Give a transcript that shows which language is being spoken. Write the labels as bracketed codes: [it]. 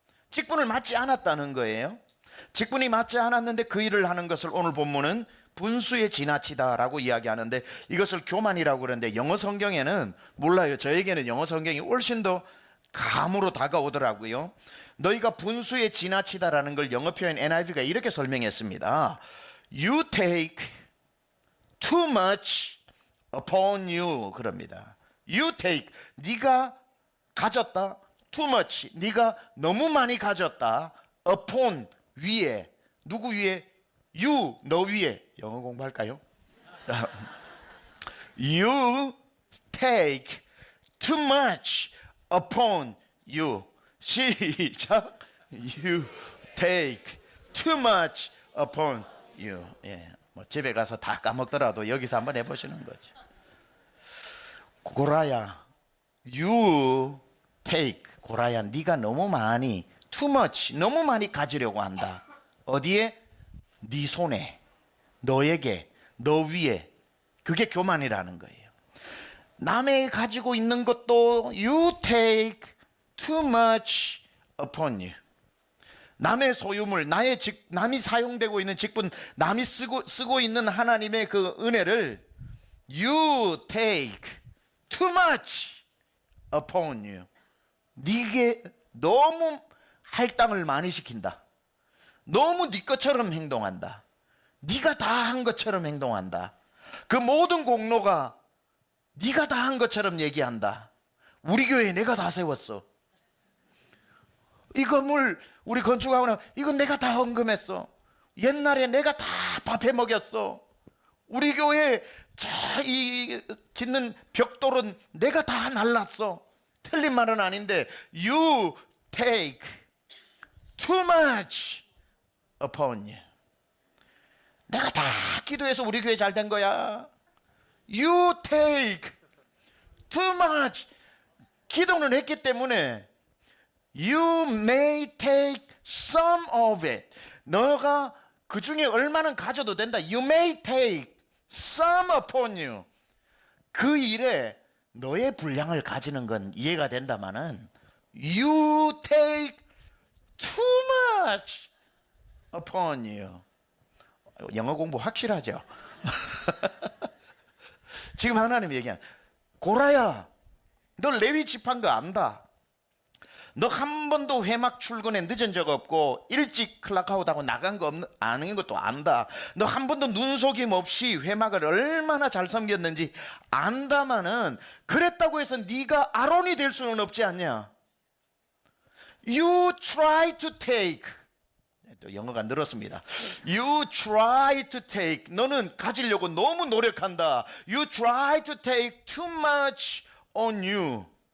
[ko] 직분을 맡지 않았다는 거예요. 직분이 맡지 않았는데 그 일을 하는 것을 오늘 본문은 분수에 지나치다라고 이야기하는데 이것을 교만이라고 그러는데 영어 성경에는 몰라요. 저에게는 영어 성경이 훨씬 더 감으로 다가오더라고요. 너희가 분수에 지나치다라는 걸 영어 표현 NIV가 이렇게 설명했습니다. [en] You take too much upon you [ko] 그럽니다. [en] You take, [ko] 네가 가졌다. [en] Too much, [ko] 네가 너무 많이 가졌다. Upon, 위에. 누구 위에? You, 너 위에. 영어 공부할까요? [en] You take too much upon you. [ko] 시작. [en] You take too much upon you. [ko] 예, 뭐 집에 가서 다 까먹더라도 여기서 한번 해보시는 거죠. [en] 고라야, you take. [ko] 고라야, 네가 너무 많이, [en] too much, [ko] 너무 많이 가지려고 한다. 어디에? 네 손에, 너에게, 너 위에. 그게 교만이라는 거예요. 남의 가지고 있는 것도 [en] you take too much upon you. [ko] 남의 소유물, 남이 사용되고 있는 직분, 남이 쓰고 있는 하나님의 그 은혜를 [en] you take too much upon you. [ko] 네게 너무 할당을 많이 시킨다. 너무 네 것처럼 행동한다. 네가 다 한 것처럼 행동한다. 그 모든 공로가 네가 다 한 것처럼 얘기한다. 우리 교회에 내가 다 세웠어. 이 건물 우리 건축하고 나면 이건 내가 다 헌금했어. 옛날에 내가 다 밥해 먹였어. 우리 교회 이 짓는 벽돌은 내가 다 날랐어. 틀린 말은 아닌데 [en] you take too much upon you. [ko] 내가 다 기도해서 우리 교회 잘 된 거야. [en] You take too much. [ko] 기도는 했기 때문에 [en] you may take some of it. [ko] 너가 그 중에 얼마는 가져도 된다. [en] You may take some upon you. [ko] 그 일에 너의 분량을 가지는 건 이해가 된다마는 [en] you take too much upon you. [ko] 영어 공부 확실하죠? 지금 하나님이 얘기한 고라야, 너 레위 지파인 거 안다. 너 한 번도 회막 출근에 늦은 적 없고 일찍 클락아웃하고 나간 거 아는 것도 안다. 너 한 번도 눈속임 없이 회막을 얼마나 잘 섬겼는지 안다마는 그랬다고 해서 네가 아론이 될 수는 없지 않냐. [en] You try to take. [ko] 또 영어가 늘었습니다. [en] You try to take. [ko] 너는 가지려고 너무 노력한다. [en] You try to take too much on you.